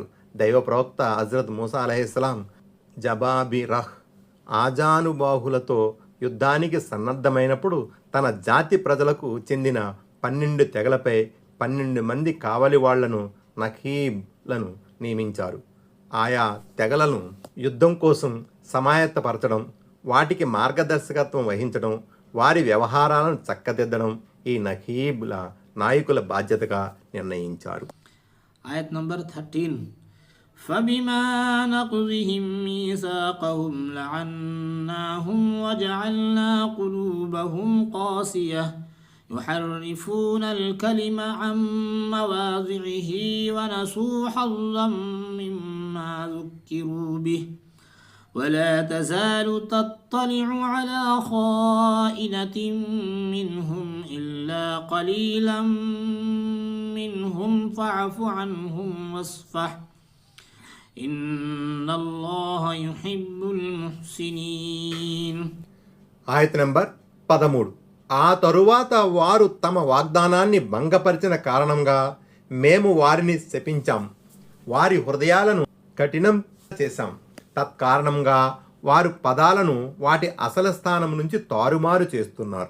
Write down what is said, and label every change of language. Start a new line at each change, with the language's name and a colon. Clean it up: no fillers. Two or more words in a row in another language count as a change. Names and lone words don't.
Telugu: దైవ ప్రవక్త హజ్రత్ మూసా అలైహిస్సలాం జబాబిరహ్ ఆజానుబాహులతో యుద్ధానికి సన్నద్ధమైనప్పుడు తన జాతి ప్రజలకు చెందిన 12 తెగలపై 12 మంది కావలి వాళ్లను, నఖీబ్లను నియమించారు. ఆయా తెగలను యుద్ధం కోసం సమాయత్తపరచడం, వాటికి మార్గదర్శకత్వం వహించడం, వారి వ్యవహారాలను చక్కదిద్దడం ఈ నఖీబుల నాయకుల బాధ్యతగా నిర్ణయించారు. ఆయత్ నంబర్ 13.
Arabic: فبما نقضهم ميثاقهم لعناهم وجعلنا قلوبهم قاسية يحرفون الكلم عن مواضعه ونسوا حظا مما ذكروا به ولا تزال تطلع على خائنة منهم إلا قليلا منهم فاعف عنهم واصفح إن الله يحب المحسنين.
Telugu: ఆయత్ నంబర్ 13. ఆ తరువాత వారు తమ వాగ్దానాన్ని భంగపరిచిన కారణంగా మేము వారిని శపించాం, వారి హృదయాలను కఠినం చేశాం. తత్కారణంగా వారు పదాలను వాటి అసలు స్థానం నుంచి తారుమారు చేస్తున్నారు.